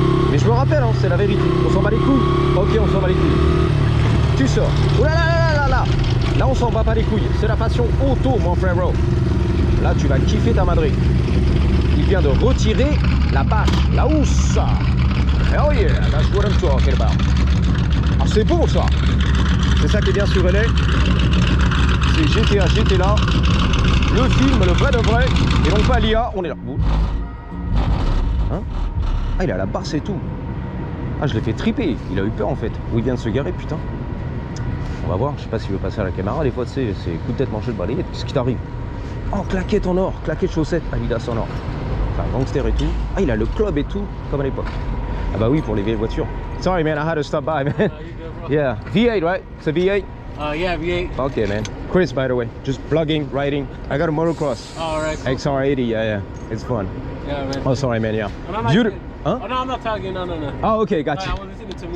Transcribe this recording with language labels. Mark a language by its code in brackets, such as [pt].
[fr] Mais je me rappelle, hein, c'est la vérité. On s'en bat les couilles. Ok, on s'en bat les couilles. Tu sors. Oh là là là là là. Là on s'en bat pas les couilles, c'est la passion auto mon frérot. Là tu vas kiffer ta madrée. Il vient de retirer la bâche, la housse. [en] Hell yeah, that's what I'm talking about. [fr] Ah c'est beau ça. C'est ça qui est bien sur LA. C'est GTA, j'étais là. Le film, le vrai de vrai. Et non pas l'IA, on est là. Hein? Ah il est à la basse et tout. Ah je l'ai fait triper, il a eu peur en fait. Où il vient de se garer putain. On va voir, je sais pas s'il veut passer à la caméra, des fois tu sais, c'est coup de tête manché de balayette, qu'est-ce qui t'arrive? Oh, claquette en or, claquette chaussettes, Adidas en or. Enfin, gangster et tout. Ah, il a le club et tout, comme à l'époque. Ah bah oui, pour les vieilles voitures. [en] Sorry man, I had to stop by man. Yeah, V8 right? It's a V8? Yeah, V8. Okay man. Chris by the way, just vlogging, riding. I got a motocross. Oh, alright. Cool. XR80, yeah, it's fun. Yeah, man. Oh sorry man, yeah. No, no, Beautiful. Huh? Oh, no, I'm not talking. No. Oh okay, got I you. was listening to music.